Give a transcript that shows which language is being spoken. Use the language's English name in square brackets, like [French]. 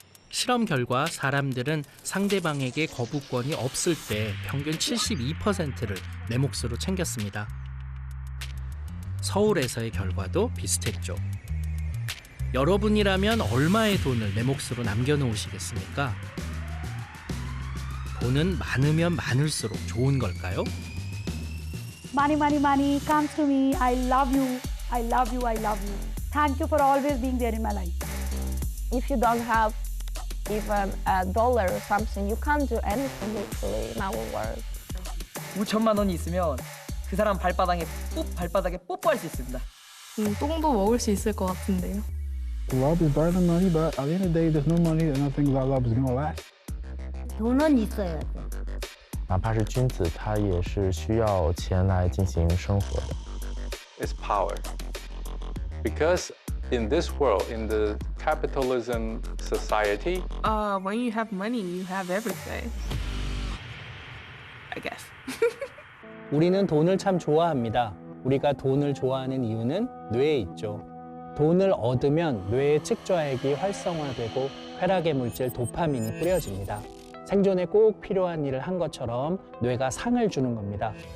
[Korean] 실험 결과 사람들은 상대방에게 거부권이 없을 때 평균 72%를 내 몫으로 챙겼습니다. 서울에서의 결과도 비슷했죠. 여러분이라면 얼마의 돈을 내 몫으로 남겨놓으시겠습니까? 돈은 많으면 많을수록 좋은 걸까요? [English] Money, money, money comes to me. I love you. I love you. I love you. Thank you for always being there in my life. If you don't have even a dollar or something, you can't do anything literally in our world. [Korean] 5천만 원이 있으면 그 사람 발바닥에 뽀뽀할 수 있습니다. 똥도 먹을 수 있을 것 같은데요. [English] Love is better than money, but at the end of the day, there's no money and nothing without love is gonna last. [Korean] 돈은 있어야 돼. [Chinese] 哪怕是君子，他也是需要钱来进行生活的。 [English] is power. Because in this world, in the capitalism society, when you have money, you have everything. I guess. [Korean] 우리는 돈을 참 좋아합니다. 우리가 돈을 좋아하는 이유는 뇌에 있죠. 돈을 얻으면 뇌의 측좌액이 활성화되고 쾌락의 물질 도파민이 뿌려집니다. 생존에 꼭 필요한 일을 한 것처럼 뇌가 상을 주는 겁니다.